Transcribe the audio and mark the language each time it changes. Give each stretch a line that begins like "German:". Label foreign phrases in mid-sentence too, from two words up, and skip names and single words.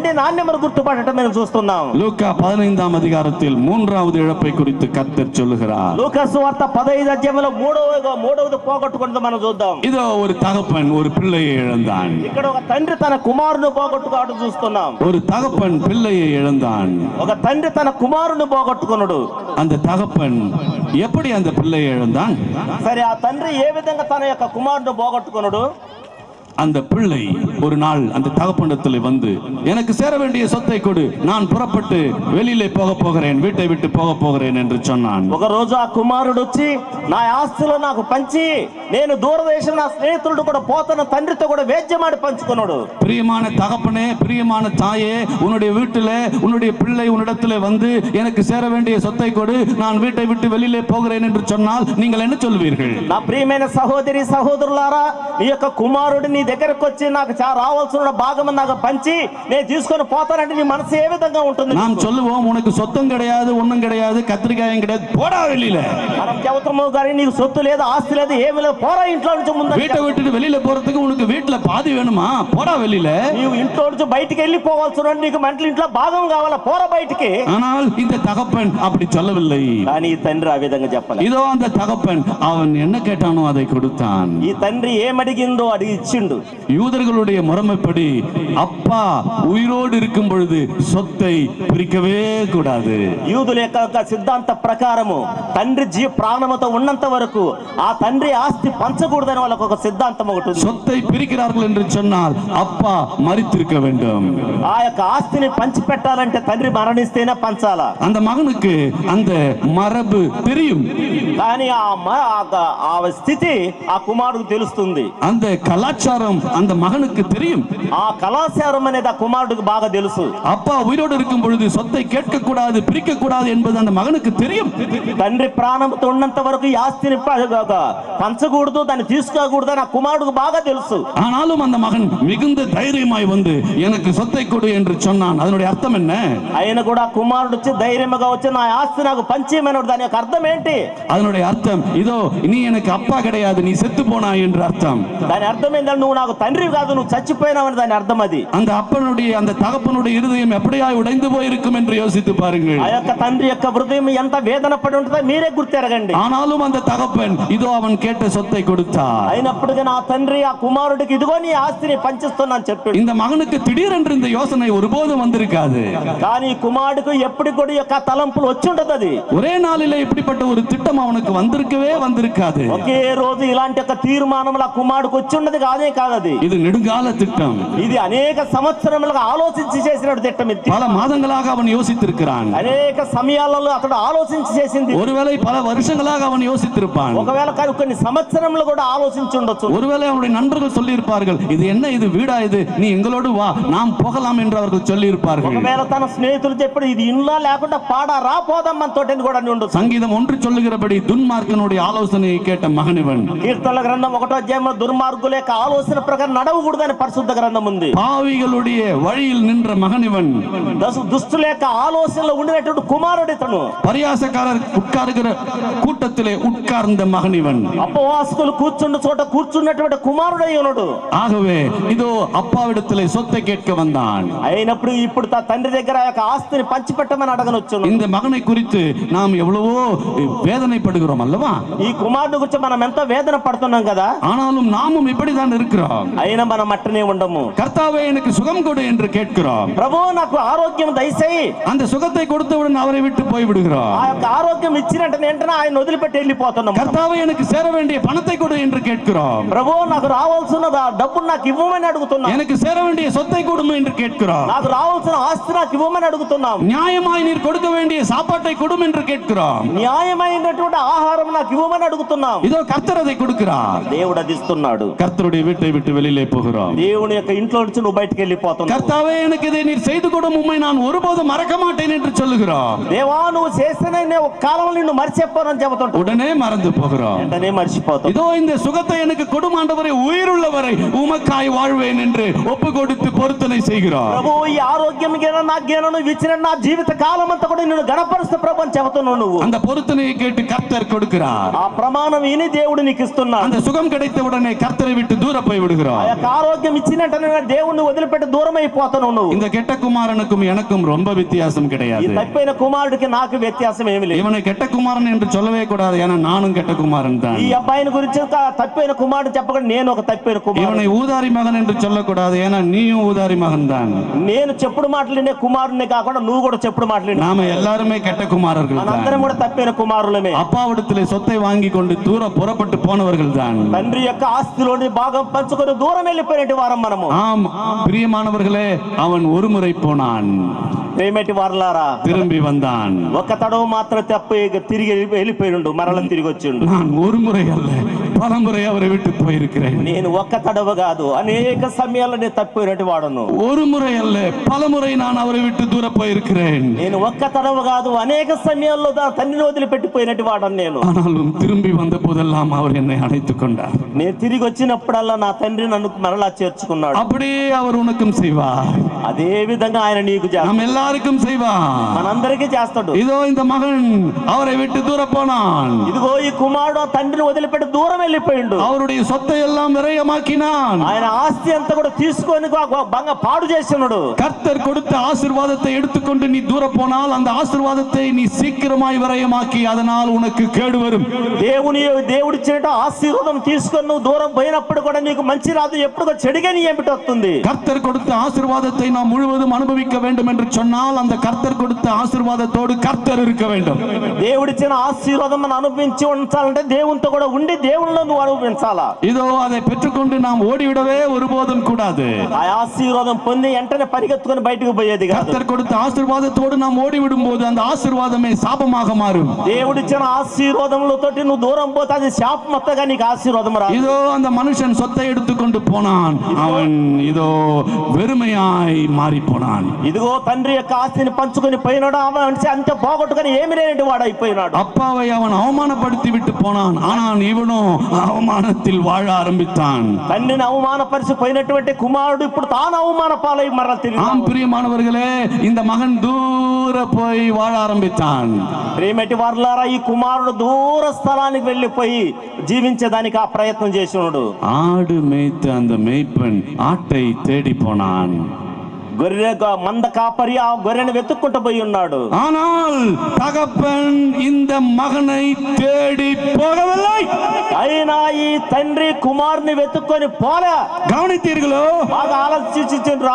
Telugu: తండ్రి నాణ్యమను గుర్తుపట్టడం మేము చూస్తున్నాం.
Tamil: லூக்கா 15ஆம் அதிகாரத்தில் மூன்றாவது இழப்பை குறித்து கர்த்தர் சொல்லுகிறார்.
Telugu: లూకా సువార్త 15 అధ్యాయంలో మూడవది పోగొట్టుకున్నది మనం చూద్దాం.
Tamil: இதோ ஒரு தகப்பன் ஒரு பிள்ளையை இழந்தான்.
Telugu: ఇక్కడ ఒక తండ్రి తన కుమారుని పోగొట్టుకోవడం చూస్తున్నాం.
Tamil: ஒரு தகப்பன் பிள்ளையை இழந்தான்.
Telugu: ఒక తండ్రి తన కుమారుని పోగొట్టుకున్నాడు.
Tamil: அந்த தகப்பன் எப்படி அந்த பிள்ளையை இழந்தான்?
Telugu: సరే, ఆ తండ్రి ఏ విధంగా తన యొక్క కుమారుని పోగొట్టుకున్నాడు?
Tamil: அந்த பிள்ளை ஒரு நாள் அந்த தகப்பனிடத்தில் வந்து, எனக்கு சேர வேண்டிய சொத்தை கொடு, நான் புறப்பட்டு வெளியிலே போக போகிறேன், வீட்டை விட்டு போக போகிறேன் என்று சொன்னான்.
Telugu: ఒక రోజు ఆ కుమారుడు వచ్చి నా ఆస్తిలో నాకు పంచి నేను దూరదేశం నా స్నేహితుడు కూడా పోతున్న తండ్రితో కూడా వేద్యమాడి పంచుకున్నాడు.
Tamil: பிரியமான தகப்பனே, பிரியமான தாயே, உன்னுடைய வீட்டிலே உன்னுடைய பிள்ளை உன்னிடத்திலே வந்து எனக்கு சேர வேண்டிய சொத்தை கொடு, நான் வீட்டை விட்டு வெளியிலே போகிறேன் என்று சொன்னால் நீங்கள் என்ன சொல்வீர்கள்?
Telugu: నా ప్రియమైన సహోదరి సహోదరులారా, నీ యొక్క కుమారుడు నీ దగ్గరకు వచ్చి నాకు రావాల్సిన భాగం నాకు పంచి నేను తీసుకొని పోతానంటే నీ మనసు ఏ విధంగా ఉంటుంది?
Tamil: நாம் சொல்லுவோம், உனக்கு சொத்தம் கிடையாது, ஒண்ணும் கிடையாது, கத்திரிக்காயும் கிடையாது, போடா வெளியில.
Telugu: మనం చెబుతాము గాని నీకు సొత్తు లేదు, ఆస్తి లేదు, ఏమీ లేదు, పోరా ఇంట్లో నుంచి. ముందు
Tamil: வீட்டை விட்டுட்டு வெளியில போறதுக்கு உனக்கு வீட்டுல பாதி வேணுமா? போடா வெளியில.
Telugu: నీవు ఇంట్లో నుంచి బయటికి వెళ్ళిపోవాల్సిన నీకు మంటలు ఇంట్లో భాగం కావాలా, పోరా బయటికి.
Tamil: ஆனால் இந்த தகப்பன் அப்படி சொல்லவில்லை.
Telugu: కానీ ఈ తండ్రి ఆ విధంగా చెప్పలేదు.
Tamil: இதோ அந்த தகப்பன் அவன் என்ன கேட்டானோ அதை கொடுத்தான்.
Telugu: ఈ తండ్రి ఏమడిగిందో అడిగి ఇచ్చిండు.
Tamil: யூதர்களுடைய முறைமைப்படி அப்பா உயிரோடு இருக்கும் பொழுது சொத்தை பிரிக்கவே கூடாது.
Telugu: యూదుల యొక్క సిద్ధాంత ప్రకారము తండ్రి ప్రాణముతో ఉన్నంత వరకు ఆ తండ్రి ఆస్తి పంచకూడదని వాళ్ళకు ఒక సిద్ధాంతం ఒకటి ఉంది.
Tamil: சொத்தை பிரிக்கிறார்கள் என்று சொன்னால் அப்பா மரித்திருக்க வேண்டும்.
Telugu: ఆ యొక్క ఆస్తిని పంచి పెట్టాలంటే తండ్రి మరణిస్తేనే పంచాలా.
Tamil: அந்த மகனுக்கு அந்த மரபு தெரியும்.
Telugu: కానీ ఆ స్థితి ఆ కుమారుడికి తెలుస్తుంది.
Tamil: அந்த கலாச்சாரம் அந்த மகனுக்கு தெரியும்.
Telugu: ఆ కళాచారం అనేది ఆ కుమారుడికి బాగా తెలుసు.
Tamil: அப்பா உயிரோடு இருக்கும் பொழுது சொத்தை கேட்க கூடாது, பிரிக்க கூடாது என்பது அந்த மகனுக்கு தெரியும்.
Telugu: తండ్రి ప్రాణంతో ఉన్నంత వరకు ఈ ఆస్తిని పంచకూడదు, దాన్ని తీసుకోకూడదు అని ఆ కుమారుడికి బాగా తెలుసు.
Tamil: ஆனாலும் அந்த மகன் மிகுந்த தைரியமாய் வந்து எனக்கு சொத்தை கொடு என்று சொன்னான். அதனுடைய அர்த்தம் என்ன?
Telugu: ఆయన కూడా కుమారుడు వచ్చి ధైర్యంగా వచ్చి నా ఆస్తి నాకు పంచేయమన్నాడు. దాని యొక్క అర్థం ఏంటి?
Tamil: அதனுடைய அர்த்தம் இதோ நீ எனக்கு அப்பா கிடையாது, நீ செத்து போனாய் என்று அர்த்தம்.
Telugu: దాని అర్థం ఏంటంటే నువ్వు నాకు తండ్రి కాదు, నువ్వు చచ్చిపోయినావని దాని అర్థం. అది
Tamil: அந்த அப்பனுடைய அந்த தகப்பனுடைய இருதயம் எப்படியாய் உடைந்து போயிருக்கும் என்று யோசித்து பாருங்கள்.
Telugu: ఆ యొక్క తండ్రి యొక్క హృదయం ఎంత వేదన పడి ఉంటుందో మీరే గుర్తెరగండి.
Tamil: ஆனாலும் அந்த தகப்பன் இதோ அவன் கேட்ட சொத்தை கொடுத்தார்.
Telugu: అయినప్పటికీ నా తండ్రి ఆ కుమారుడికి ఇదిగో నీ ఆస్తిని పంచిస్తున్నాను చెప్పాడు.
Tamil: இந்த மகனுக்கு திடீரென்று இந்த யோசனை ஒருபோதும் வந்திருக்காது.
Telugu: కానీ కుమారుడికి ఎప్పుడు కూడా యొక్క తలంపులు వచ్చి ఉంటది. అది
Tamil: ஒரே நாளிலே இப்படிப்பட்ட ஒரு திட்டம் அவனுக்கு வந்திருக்கவே வந்திருக்காது.
Telugu: ఒకే రోజు ఇలాంటి ఒక తీర్మానం ఆ కుమారుడికి వచ్చి ఉన్నది కాదే కాదు. అది
Tamil: இது நெடுங்கால திட்டம்.
Telugu: ఇది అనేక సంవత్సరములుగా ఆలోచించి చేసిన திட்டம். ఇది
Tamil: பல மாதங்களாக அவன் யோசித்திருக்கிறான்.
Telugu: అనేక సమయాలలో అతడు ఆలోచించి చేసింది.
Tamil: ஒருவேளை பல வருஷங்களாக அவன் யோசித்திருப்பான்.
Telugu: ఒకవేళ కొన్ని సంవత్సరములు కూడా ఆలోచించి ఉండొచ్చు.
Tamil: ஒருவேளை அவனுடைய நண்பர்கள் சொல்லி இருப்பார்கள், இது என்ன, இது வீடா, இது நீ எங்களோடு வா, நாம் போகலாம் என்று அவர்கள் சொல்லி இருப்பார்கள்.
Telugu: ఒకవేళ తన స్నేహితులు చెప్పాడు ఇది ఇల్లా లేకుండా పాడా రా పోదాం మన తోటని కూడా ఉండొచ్చు.
Tamil: சங்கீதம் 1 சொல்லுகிறபடி துன்மார்க்கனுடைய ஆலோசனையை கேட்ட மகன் இவன்.
Telugu: కీర్తనల గ్రంథం 1వ అధ్యాయంలో దుర్మార్గుల యొక్క ఆలోచన ప్రకారం నడవకూడదని పరిశుద్ధ గ్రంథం ఉంది.
Tamil: பாவிகளுடைய வழியில் நின்ற மகன் இவன்.
Telugu: దుష్టుల యొక్క ఆలోచనలో ఉండినటువంటి కుమారుడు ఇతను.
Tamil: பரியாசக்காரர் உட்காருகிற கூட்டத்திலே உட்கார்ந்த மகன் இவன்.
Telugu: అపవాసకులు కూర్చున్న చోట కూర్చున్నటువంటి కుమారుడై ఉన్నాడు.
Tamil: ஆகவே இதோ அப்பாவிடத்திலே சொத்தை கேட்க வந்தான்.
Telugu: అయినప్పుడు ఇప్పుడు తండ్రి దగ్గర ఆ యొక్క ఆస్తిని పంచిపెట్టమని అడగనొచ్చును.
Tamil: இந்த மகனை குறித்து நாம் எவ்வளவோ வேதனைப்படுகிறோம் அல்லவா?
Telugu: ఈ కుమారుడు గురించి మనం ఎంత వేదన పడుతున్నాం కదా.
Tamil: ஆனாலும் நாமும் இப்படிதான் இருக்கிறோம்.
Telugu: అయినా మనం అట్టనే ఉండము.
Tamil: கர்த்தாவே எனக்கு சுகம் கொடு என்று கேட்கிறோம்.
Telugu: ప్రభు నాకు ఆరోగ్యం దయచేయి.
Tamil: அந்த சுகத்தை கொடுத்தவுடன் அவரை விட்டு போய் விடுகிறோம்.
Telugu: ఆ యొక్క ఆరోగ్యం ఇచ్చినట్టు వెంటనే ఆయన వదిలిపెట్టి వెళ్ళిపోతున్నాం.
Tamil: கர்த்தாவே எனக்கு சேர வேண்டிய பணத்தை கொடு என்று கேட்கிறோம்.
Telugu: ప్రభు నాకు రావాల్సిన డబ్బును నాకు ఇవ్వమని అడుగుతున్నాం.
Tamil: எனக்கு சேர வேண்டிய சொத்தை கொடு என்று கேட்கிறோம்.
Telugu: నాకు రావాల్సిన ఆస్తి నాకు ఇవ్వమని అడుగుతున్నాం.
Tamil: நியாயமாய் நீர் கொடுக்க வேண்டிய சாப்பாட்டை கொடு என்று கேட்கிறோம்.
Telugu: న్యాయమైనటువంటి ఆహారం నాకు ఇవ్వమని అడుగుతున్నాం.
Tamil: இதோ கர்த்தர் அதை கொடுக்கிறார்.
Telugu: దేవుడు అది ఇస్తున్నాడు.
Tamil: கர்த்தருடைய வீட்டை விட்டு வெளியிலே போகிறோம்.
Telugu: దేవుని యొక్క ఇంట్లో నుంచి నువ్వు బయటికి వెళ్ళిపోతున్నావు.
Tamil: கர்த்தாவே எனக்கு இதை நீர் செய்து கொடும், உம்மை நான் ஒருபோதும் மறக்க மாட்டேன் என்று சொல்லுகிறோம்.
Telugu: దేవా నువ్వు చేసిన ఒక కాలంలో నిన్ను మర్చిపోనని చెబుతుంటా.
Tamil: உடனே மறந்து போகிறோம்.
Telugu: వెంటనే మర్చిపోతావు.
Tamil: இதோ இந்த சுகத்தை எனக்கு கொடும் ஆண்டவரே, உயிருள்ளவரை உமக்காய் வாழ்வேன் என்று ஒப்பு கொடுத்து பொருத்தனை செய்கிறோம்.
Telugu: ప్రభు ఈ ఆరోగ్యం నా జ్ఞానం నువ్వు ఇచ్చిన నా జీవిత కాలం అంతా కూడా నిన్ను గణపరుస్తూ ప్రభు అని చెబుతున్నావు. నువ్వు
Tamil: அந்த பொருத்தனையை கேட்டு கர்த்தர் கொடுக்கிறார்.
Telugu: ఆ ప్రమాణం విని దేవుడు నీకు ఇస్తున్నాడు.
Tamil: அந்த சுகம் கிடைத்த உடனே கர்த்தரை விட்டு தூர போய் போய்
Telugu: ఆ
Tamil: விடுகிறார்.
Telugu: యొక్క ఆరోగ్యం ఇచ్చినట్టు దేవుణ్ణి వదిలిపెట్టి దూరం అయిపోతాను నువ్వు.
Tamil: இந்த கெட்ட குமாரனுக்கும் எனக்கும் ரொம்ப வித்தியாசம்
Telugu: ఈ
Tamil: கிடையாது.
Telugu: తప్పిన కుమారుడికి నాకు వ్యత్యాసం ఏమి లేదు.
Tamil: இவனை கெட்ட குமாரன் என்று சொல்லவே கூடாது, ஏன்னா நானும் கெட்ட குமாரன் தான்.
Telugu: ఈ అబ్బాయిని గురించి తప్పిన కుమారుడు చెప్పకుండా నేను ఒక తప్పిన కుమారుడు.
Tamil: இவனை ஊதாரி மகன் என்று சொல்லக்கூடாது, ஏன்னா நீயும் ஊதாரி மகன் தான்.
Telugu: నేను చెప్పుడు మాట్లాడిన కుమారుడిని కాకుండా నువ్వు కూడా చెప్పుడు మాట్లాడిన.
Tamil: நாம எல்லாருமே கெட்ட குமாரர்கள் தான்.
Telugu: మనందరం కూడా తప్పిన కుమారులమే.
Tamil: அப்பாவிடத்திலே சொத்தை வாங்கி கொண்டு தூர புறப்பட்டு போனவர்கள் தான்.
Telugu: తండ్రి యొక్క ఆస్తిలోని భాగం పంచుకొని దూరం వెళ్ళిపోయినట్టు వారం మనము.
Tamil: ஆம் பிரியமானவர்களே, அவன் ஒரு முறை போனான்,
Telugu: ప్రేమటి వారలారా
Tamil: திரும்பி வந்தான்.
Telugu: ఒక తడవ మాత్రం తప్పి తిరిగి వెళ్ళిపోయిండు, మరల తిరిగి వచ్చిండు.
Tamil: நான் ஒரு முறை அல்ல, பல முறை அவரை விட்டு போயிருக்கிறேன்.
Telugu: నేను ఒక్క తడవ కాదు, అనేక సమయాల్లో నేను తప్పినట్టు వాడను.
Tamil: ஒரு முறை அல்ல, பல முறை நான் அவரை விட்டு தூர போயிருக்கிறேன்.
Telugu: నేను ఒక్క తడవ కాదు, అనేక సమయాల్లో తండ్రిని వదిలిపెట్టిపోయినట్టు వాడను నేను.
Tamil: ஆனாலும் திரும்பி வந்த போதெல்லாம் அவர் என்னை அணைத்துக் கொண்டார்.
Telugu: నేను తిరిగి వచ్చినప్పుడల్లా నా తండ్రి నన్ను మరలా చేర్చుకున్నాడు.
Tamil: அப்படியே அவர் உனக்கும் செய்வார்.
Telugu: అదే విధంగా ఆయన నీకు చేస్తాడు,
Tamil: நம்ம எல்லாருக்கும் செய்வார்.
Telugu: మనందరికీ చేస్తాడు.
Tamil: இதோ இந்த மகன் அவரை விட்டு தூர போனான்.
Telugu: ఇదిగో ఈ కుమారుడు తండ్రిని వదిలిపెట్టి దూరం వెళ్ళిపోయిండు.
Tamil: அவருடைய சொத்தை எல்லாம் விரயமாக்கினான்.
Telugu: ఆయన ఆస్తి అంతా కూడా తీసుకొని పాడు చేస్తున్నాడు.
Tamil: கர்த்தர் கொடுத்த ஆசீர்வாதத்தை எடுத்துக்கொண்டு நீ தூர போனால் அந்த ஆசீர்வாதத்தை நீ சீக்கிரமாய் விரயமாக்கி அதனால் உனக்கு கேடு வரும்.
Telugu: దేవుడిచ్చినట్టు ఆశీర్వాదం తీసుకొని నువ్వు దూరం పోయినప్పుడు కూడా నీకు మంచి రాదు, ఎప్పుడు చెడుగా నీ ఏమిటి వస్తుంది.
Tamil: கர்த்தர் கொடுத்த ஆசீர்வாதத்தை நாம் முழுவதும் அனுபவிக்க வேண்டும் என்று சொன்னால் அந்த கர்த்தர் கொடுத்த ஆசீர்வாதத்தோடு கர்த்தர் இருக்க வேண்டும்.
Telugu: దేవుడిచ్చిన ఆశీర్వాదం మనం అనుభవించి ఉంచాలంటే దేవునితో కూడా ఉండి దేవునిలో నువ్వు అనుభవించాలా.
Tamil: இதோ அதை பெற்றுக்கொண்டு நாம் ஓடிவிடவே ஒருபோதும் கூடாது.
Telugu: ఆ ఆశీర్వాదం పొంది వెంటనే పరిగెత్తుకొని బయటకు పోయేది కాదు.
Tamil: கர்த்தர் கொடுத்த ஆசீர்வாதத்தோடு நாம் ஓடிவிடும் போது அந்த ஆசீர்வாதமே சாபமாக மாறும்.
Telugu: దేవుడిచ్చిన ఆశీర్వాదములతోటి నువ్వు దూరం పోతే అది శాపం మొత్తగా నీకు ఆశీర్వాదం రాదు.
Tamil: இதோ அந்த மனுஷன் சொத்தை எடுத்துக்கொண்டு போனான், அவன் இதோ வெறுமையாய் மாறி போனான்.
Telugu: ఇదిగో తండ్రి యొక్క ఆస్తిని పంచుకొని పోయినాడు, అంతే పోగొట్టుకొని ఏమి లేని వాడు అయిపోయినాడు.
Tamil: அப்பாவை அவன் அவமானப்படுத்தி விட்டு போனான், ஆனால் இவனோ அவமானத்தில் வாழ ஆரம்பித்தான்.
Telugu: తండ్రిని అవమానపరిచి పోయినటువంటి కుమారుడు ఇప్పుడు తాను అవమాన పాలై మరల తిరిగి.
Tamil: ஆம் பிரியமானவர்களே, இந்த மகன் தூர போய் வாழ ஆரம்பித்தான்.
Telugu: ప్రేమటి వారలారా, ఈ కుమారుడు దూర స్థలానికి వెళ్ళిపోయి జీవించేదానికి ఆ ప్రయత్నం చేసినాడు.
Tamil: ஆடு மேய்த்த அந்த மேய்ப்பன் ஆட்டை தேடி போனான்.
Telugu: గొర్రె మంద కాపరి ఆ గొర్రెను వెతుక్కుంటూ పోయి ఉన్నాడు.
Tamil: ஆனால் தகப்பன் இந்த மகனை தேடி போகவில்லை.
Telugu: అయినా ఈ తండ్రి కుమారుని వెతుక్కొని పోలే.
Tamil: கவனித்தீர்களோ?
Telugu: బాగా ఆలోచించిండ్రా.